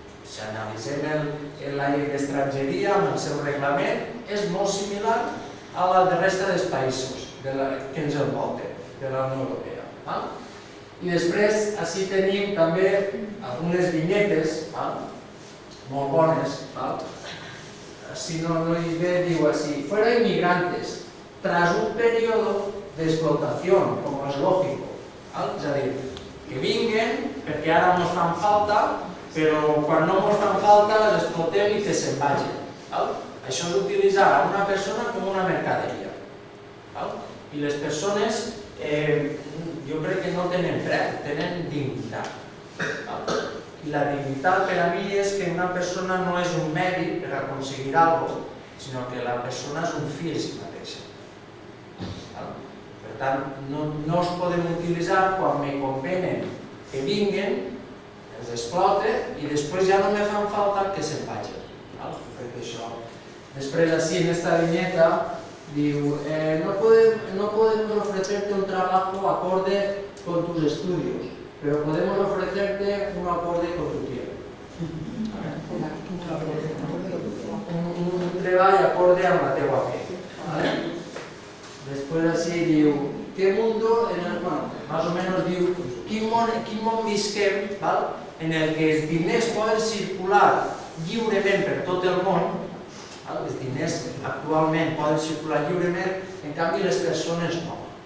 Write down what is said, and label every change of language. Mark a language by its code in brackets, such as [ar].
[ca] Si analitzem la llei d'estrangeria amb el seu reglament, és molt similar a la de resta dels països que ens envolten, de la Unió Europea. I després, així tenim també algunes vinyetes molt bones. Si no hi ve, diu així, [es] fuera inmigrantes, tras un periodo de explotación, como es lógico. [ca] És a dir, que vinguen perquè ara ens fan falta, però quan no ens fan falta les explotem i que se'n vagin. Això és utilitzar a una persona com una mercaderia. I les persones, jo crec que no tenen preu, tenen dignitat. I la dignitat per a mi és que una persona no és un medi per aconseguir alguna cosa, sinó que la persona és un fi en si mateixa. Per tant, no es poden utilitzar quan me convenen que vinguen, els explote i després ja no me fan falta que se'n vagin. Perquè això... Després, així, en esta viñeta, diu [es] no podemos ofrecerte un trabajo acorde con tus estudios, pero podemos ofrecerte un acorde con tu tiempo. [ca] Un treball acorde amb la teua fe. Després així diu, què mundo, [es] más o menos [ca] diu, quin món visquem en el que els diners poden circular lliurement per tot el món, els diners actualment poden circular lliurement, en canvi les persones no.